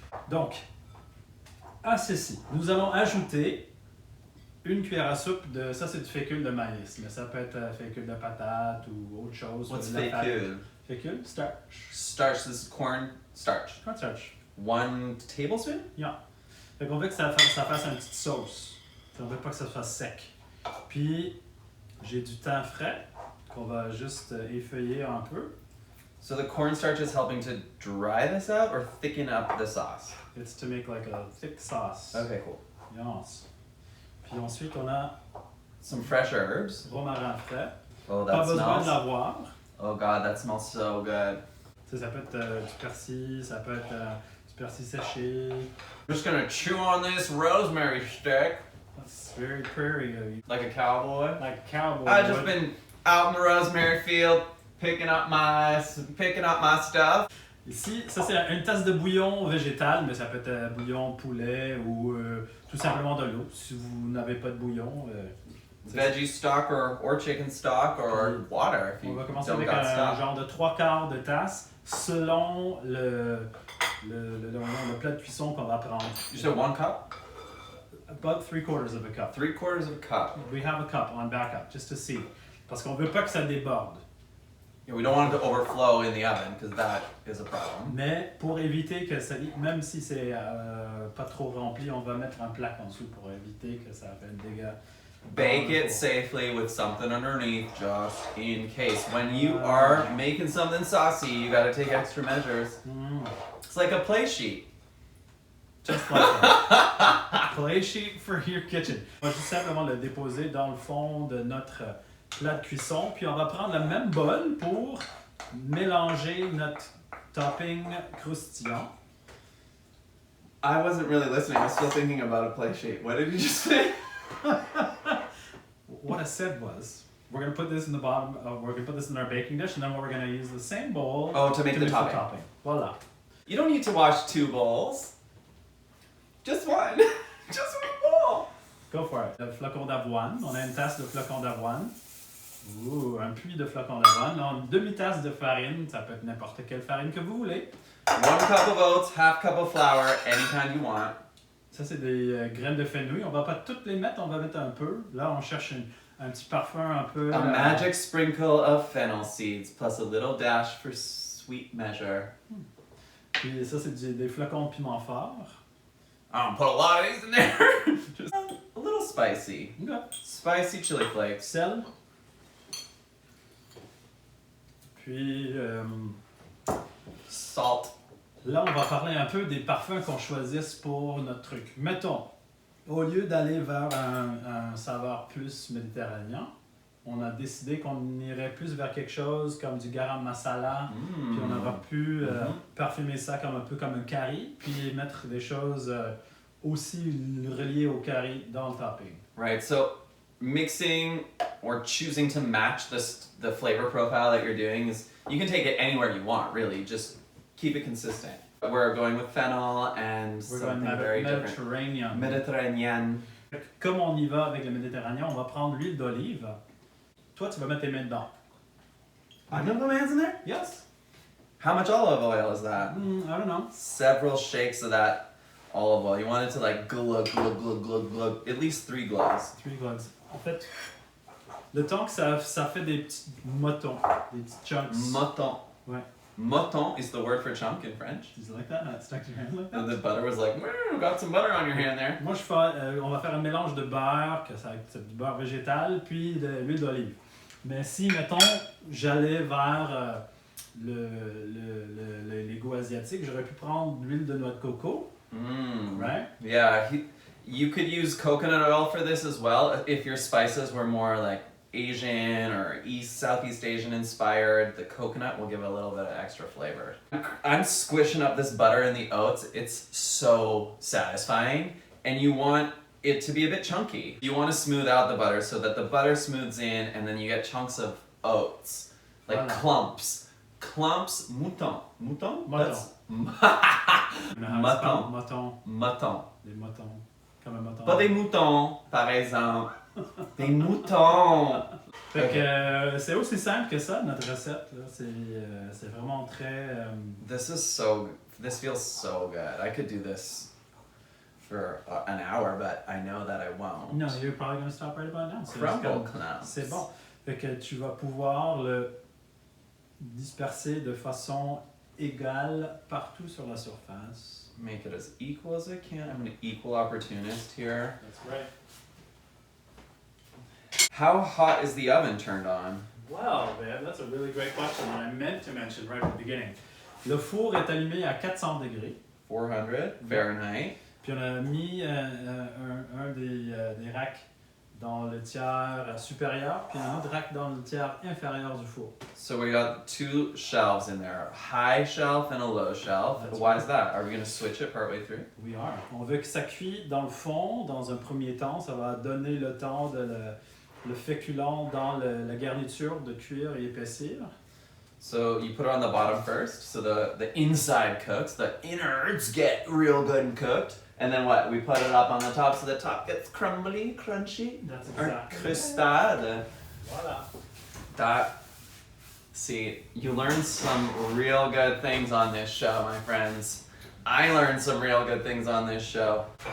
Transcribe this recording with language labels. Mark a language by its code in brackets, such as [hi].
[fr] Donc, à ceci, nous allons ajouter une cuillère à soupe de... Ça, c'est du fécule de maïs, mais ça peut être fécule de patate ou autre chose. [en] What's [fr] de la fécule? [en] Fécule? Starch. Starch, this is corn starch. Corn starch. 1 tablespoon? Yeah. [fr] Fait qu'on veut que ça fasse une petite sauce. On veut pas que ça fasse sec. Puis, j'ai du thym frais qu'on va juste effeuiller un peu. [en] So the cornstarch is helping to dry this out or thicken up the sauce? It's to make like a thick sauce. Okay, cool. [fr] Yes. Puis ensuite, on a [en] some fresh herbs. [fr] Romarin frais. [en] Oh, that [fr] Pas besoin [en] smells. [fr] de l'avoir. [en] Oh God, that smells so good. [fr] Tu sais, ça peut être du persil, ça peut être du persil séché. [en] I'm just gonna chew on this rosemary stick. That's very prairie of you. Like a cowboy. Like a cowboy. I've just been out in the rosemary field picking up my stuff. [fr] Ici, ça c'est une tasse de bouillon végétal, mais ça peut être bouillon poulet ou tout simplement de l'eau. Si vous n'avez pas de bouillon. [en] Veggie stock or chicken stock or water if you [fr] on va commencer [en] don't [fr] avec [en] got [fr] un [en] stock. [fr] genre de 3/4 de tasse selon le plat de cuisson qu'on va prendre. [en] You said 1 cup? about 3/4 of a cup. 3/4 of a cup. We have a cup on backup just to see. [fr] Parce qu'on veut pas que ça déborde. [en] Yeah, we don't want it to overflow in the oven because that is a problem. [fr] Mais pour éviter que ça, même si c'est pas trop rempli, on va mettre un plaque en dessous pour éviter que ça fait un dégât. [en] Bake it safely with something underneath just in case. When you are making something saucy, you gotta take extra measures. It's like a play sheet. Just like that. Play sheet for your kitchen. [fr] On va juste simplement le déposer dans le fond de notre plat de cuisson. Puis on va prendre le même bol pour mélanger notre topping croustillant. [en] I wasn't really listening. I was still thinking about a play sheet. What did you just say? What I said was, we're gonna put this in the bottom. We're gonna put this in our baking dish, and then we're gonna use the same bowl to make the mix topping. [fr] Voila. [en] You don't need to wash 2 bowls. Just one. Just one bowl. Go for it. [fr] Le flocon d'avoine. On a une tasse de flocon d'avoine. Ouh, un puits de flocon d'avoine. On a une demi-tasse de farine. Ça peut être n'importe quelle farine que vous voulez. [en] 1 cup of oats, half cup of flour, any kind you want. [fr] Ça, c'est des graines de fenouil. On va pas toutes les mettre, on va mettre un peu. Là, on cherche un petit parfum un peu... [en] A magic sprinkle of fennel seeds plus a little dash for sweet measure. [fr] Puis ça, c'est des flocons de piment fort. [en] I don't put a lot of these in there. Just a little spicy. Okay. Spicy chili flakes. [fr] Sel. Puis... [en] Salt. [fr] Là, on va parler un peu des parfums qu'on choisisse pour notre truc. Mettons, au lieu d'aller vers un saveur plus méditerranéen, on a décidé qu'on irait plus vers quelque chose comme du garam masala, puis on aura pu parfumer ça comme un peu comme un curry, puis mettre des choses aussi reliées au curry dans le topping. [en] Right, so mixing or choosing to match the flavor profile that you're doing is, you can take it anywhere you want, really. Just keep it consistent. We're going with fennel and something very different. Mediterranean. [fr] Comme on y va avec le méditerranéen, on va prendre l'huile d'olive. Toi, tu vas mettre tes mains dedans. [en] I know the man's in there? Yes. How much olive oil is that? I don't know. Several shakes of that olive oil. You want it to like glug, glug, glug, glug, glug. At least 3 glugs. 3 glugs. [fr] En fait, le temps que ça fait des petits motons, des petits chunks. Moton. Ouais. [en] Moton is the word for chunk in French. Is it like that? Not stuck to your hand like that? And the butter was like, got some butter on your hand there. [fr] Moi, on va faire un mélange de beurre, que ça c'est du beurre végétal, puis de l'huile d'olive. Mais si, mettons, j'allais vers les goûts asiatiques, j'aurais pu prendre de l'huile de noix de coco. [en] Right? Yeah, you could use coconut oil for this as well if your spices were more like Asian or Southeast Asian inspired. The coconut will give it a little bit of extra flavor. I'm squishing up this butter in the oats. It's so satisfying, and you want it to be a bit chunky. You want to smooth out the butter so that the butter smooths in, and then you get chunks of oats, like clumps. [fr] Clumps, mouton. Mouton? Mouton. Mouton. Mouton. Mouton. Des moutons. Comme un mouton. Pas des moutons, par exemple. Des moutons. Fait que c'est aussi simple que ça, notre recette. Là. C'est vraiment très... [en] This feels so good. I could do this for an hour, but I know that I won't. No, you're probably going to stop right about now. Crumble clouds. [fr] C'est bon. Fait que tu vas pouvoir le disperser de façon égale partout sur la surface. [en] Make it as equal as I can. I'm an equal opportunist here. That's right. How hot is the oven turned on? Well, babe, that's a really great question that I meant to mention right at the beginning. [fr] Le four est allumé à 400 degrés. [en] 400 Fahrenheit. [fr] Puis on a mis un des racks dans le tiers supérieur, puis un autre rack dans le tiers inférieur du four. [en] So we got 2 shelves in there, a high shelf and a low shelf. That's Why right. is that? Are we going to switch it partway through? We are. [fr] On veut que ça cuit dans le fond, dans un premier temps. Ça va donner le temps de le féculent dans la garniture de cuire et épaissir. [en] So you put it on the bottom first, so the inside cooks, the innards get real good and cooked. And then what? We put it up on the top so the top gets crumbly, crunchy. That's Or exactly. [fr] Croustade. Voilà. [en] See, you learn some real good things on this show, my friends. I learned some real good things on this show.